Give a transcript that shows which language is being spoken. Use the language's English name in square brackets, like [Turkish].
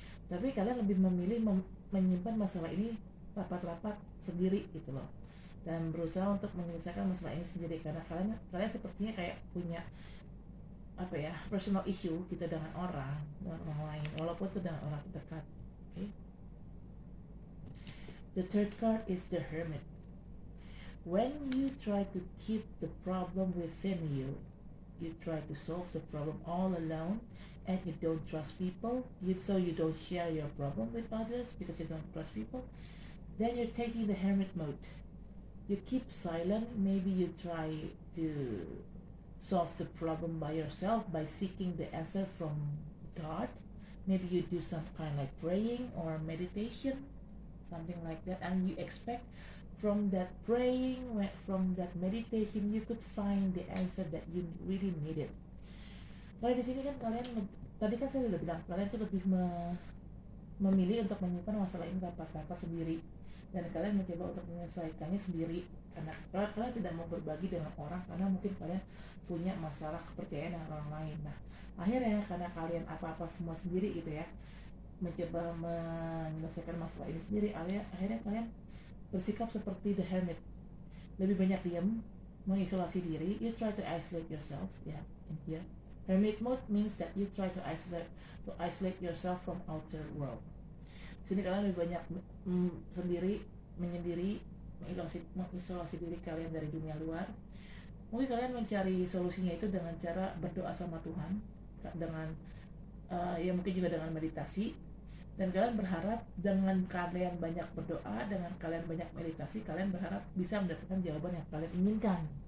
[Indonesian] Tapi kalian lebih memilih menyimpan masalah ini rapat-rapat sendiri gitu loh, dan berusaha untuk menyelesaikan masalah ini sendiri karena kalian sepertinya kayak punya apa ya, personal issue gitu dengan orang lain, walaupun itu dengan orang terdekat. Okay? [English] The third card is the Hermit. When you try to keep the problem within you, you try to solve the problem all alone, and you don't trust people, so you don't share your problem with others because you don't trust people, then you're taking the Hermit mode. You keep silent, maybe you try to solve the problem by yourself by seeking the answer from God. Maybe you do some kind of like praying or meditation, something like that, and you expect from that praying, from that meditation, you could find the answer that you really needed. [Indonesian] Kalau di sini kan kalian, tadi kan saya udah bilang kalian tuh lebih memilih untuk menyimpan masalah ini rapat-rapat sendiri, dan kalian mencoba untuk menyelesaikannya sendiri karena kalian tidak mau berbagi dengan orang karena mungkin kalian punya masalah kepercayaan dengan orang lain. Nah, akhirnya karena kalian apa-apa semua sendiri gitu ya, mencoba menyelesaikan masalah ini sendiri, akhirnya kalian bersikap seperti the Hermit, lebih banyak diam, mengisolasi diri. [English] You try to isolate yourself, yeah, in here. Hermit mode means that you try to isolate yourself from outer world. [Indonesian] Sini kalian lebih banyak sendiri, menyendiri, mengisolasi diri kalian dari dunia luar. Mungkin kalian mencari solusinya itu dengan cara berdoa sama Tuhan, dengan ya mungkin juga dengan meditasi. Dan kalian berharap dengan kalian banyak berdoa, dengan kalian banyak meditasi, kalian berharap bisa mendapatkan jawaban yang kalian inginkan.